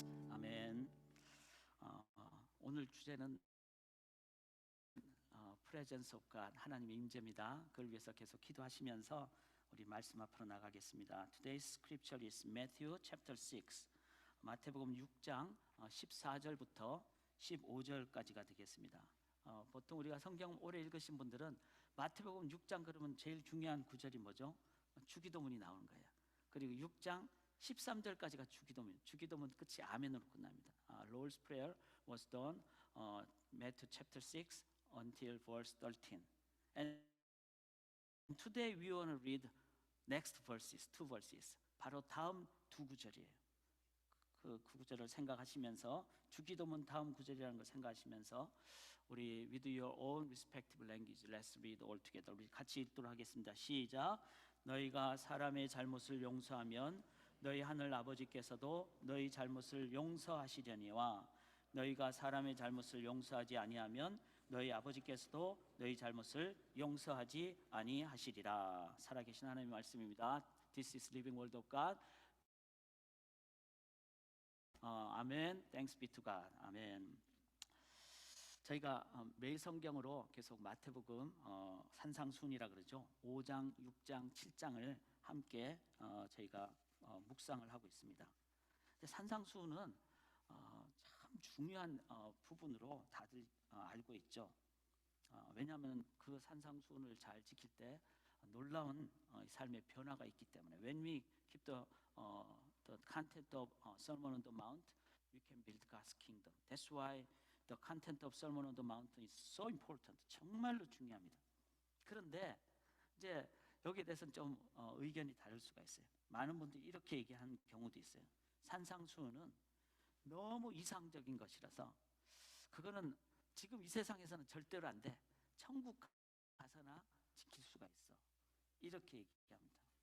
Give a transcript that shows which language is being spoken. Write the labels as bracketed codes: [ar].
[ko] 아멘. 오늘 주제는 [en] Presence of God, [ko] 하나님의 임재입니다. 그걸 위해서 계속 기도하시면서 우리 말씀 앞으로 나가겠습니다. [en] Today's scripture is Matthew chapter 6. [ko] 마태복음 6장 14절부터 15절까지가 되겠습니다. 보통 우리가 성경 오래 읽으신 분들은 마태복음 6장 그러면 제일 중요한 구절이 뭐죠? 주기도문이 나오는 거예요. 그리고 6장 13절까지가 주기도문 끝이 아멘으로 끝납니다. [en] Lord's Prayer was done Matthew chapter 6 until verse 13. And today we want to read next verses, two verses. [ko] 바로 다음 두 구절이에요. 그 구절을 생각하시면서 주기도문 다음 구절이라는 걸 생각하시면서 우리 [en] with your own respective language, let's read all together. [ko] 우리 같이 읽도록 하겠습니다. 시작. 너희가 사람의 잘못을 용서하면 너희 하늘 아버지께서도 너희 잘못을 용서하시려니와 너희가 사람의 잘못을 용서하지 아니하면 너희 아버지께서도 너희 잘못을 용서하지 아니하시리라. 살아계신 하나님의 말씀입니다. [en] This is living word of God. 아멘. Thanks be to God. 아멘. [ko] 저희가 매일 성경으로 계속 마태복음 산상순이라 그러죠. 5장, 6장, 7장을 함께 저희가 묵상을 하고 있습니다. 산상수훈은 참 중요한 부분으로 다들 알고 있죠. 왜냐하면 그 산상수훈을 잘 지킬 때 놀라운 삶의 변화가 있기 때문에 [en] when we keep the content of Sermon on the Mount, we can build God's kingdom. That's why the content of Sermon on the Mount is so important. [ko] 정말로 중요합니다. 그런데 이제 여기에 대해서는 좀 의견이 다를 수가 있어요. 많은 분들이 이렇게 얘기하는 경우도 있어요. 산상수훈은 너무 이상적인 것이라서 그거는 지금 이 세상에서는 절대로 안 돼. 천국 가서나 지킬 수가 있어. 이렇게 얘기합니다.